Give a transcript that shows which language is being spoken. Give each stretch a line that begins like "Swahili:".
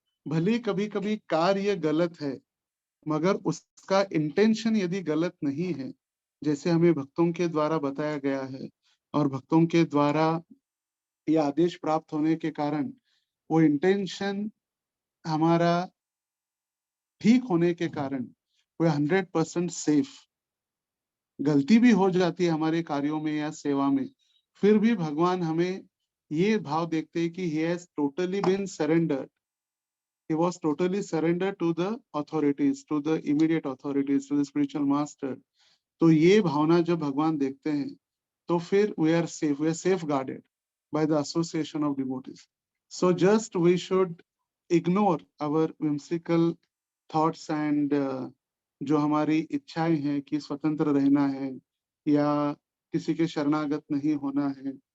Hindi: भले कभी कभी कार्य गलत है मगर उसका इंटेंशन यदि गलत नहीं है, जैसे हमें भक्तों के द्वारा बताया गया है और भक्तों के द्वारा ये आदेश प्राप्त होने के कारण वो इंटेंशन हमारा ठीक होने के कारण वो 100% सेफ। गलती भी हो जाती है हमारे कार्यों में या सेवा में, फिर भी भगवान हमें ये भाव देखते हैं कि
English: he has totally been surrendered. He was totally surrendered to the authorities, to the immediate authorities, to the spiritual master.
Hindi: तो ये भावना जब भगवान देखते हैं तो फिर
English: we are safeguarded by the association of devotees. So just we should ignore our whimsical thoughts and
Hindi: जो हमारी इच्छाएं हैं कि स्वतंत्र रहना है या किसी के शरणागत नहीं होना है,